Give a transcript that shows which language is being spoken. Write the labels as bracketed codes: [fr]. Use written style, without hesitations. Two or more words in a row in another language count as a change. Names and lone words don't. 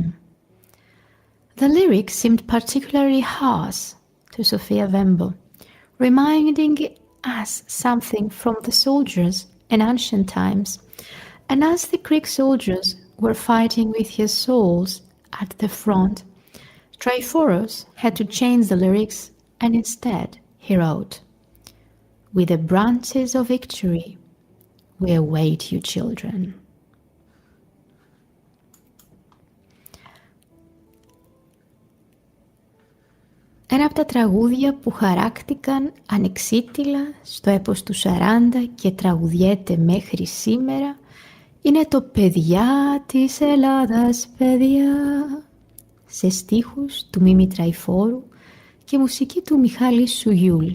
[en] The lyrics seemed particularly harsh to Sofia Wembo, reminding us something from the soldiers in ancient times, and as the Greek soldiers were fighting with their souls at the front, Tryphoros had to change the lyrics, and instead he wrote, "With the branches of victory, we await you, children." [el] Ένα από τα τραγούδια που χαράκτηκαν ανεξίτηλα στο έπος του 40 και τραγουδιέται μέχρι σήμερα είναι το «Παιδιά της Ελλάδας, παιδιά», σε στίχους του Μίμη Τραϊφόρου και μουσική του Μιχάλη Σουγιούλ.